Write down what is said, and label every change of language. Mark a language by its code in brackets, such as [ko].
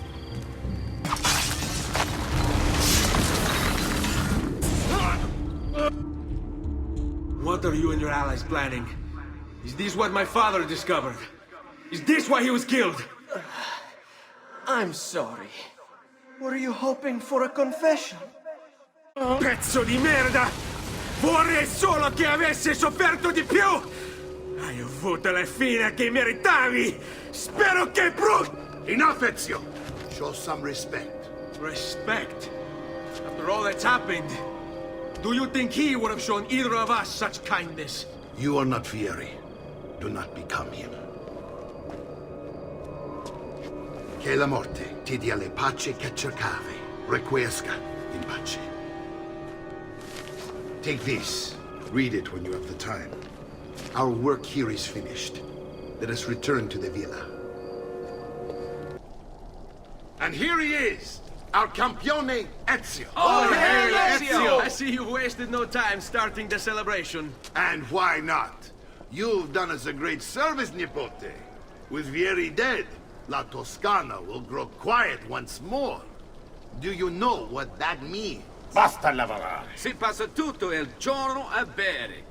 [en] What are you and your allies planning? Is this what my father discovered? Is this why he was killed? I'm sorry. Were you hoping for a confession? [it] Pezzo di merda! Vorrei solo che avessi sofferto di più! Hai avuto la fine che meritavi! Spero che [en] Enough, Ezio! Show some respect. Respect? After all that's happened, do you think he would have shown either of us such kindness? You are not Vieri. Do not become him. [it] Che la morte ti dia le pace che cercavi. [la] Requiesca in pace. [en] Take this. Read it when you have the time. Our work here is finished. Let us return to the villa. And here he is, our campione Ezio. Oh, hail Ezio! I see you wasted no time starting the celebration. And why not? You've done us a great service, Nipote. With Vieri dead, La Toscana will grow quiet once more. Do you know what that means? [it] Basta lavorare. Si passa tutto il giorno a bere.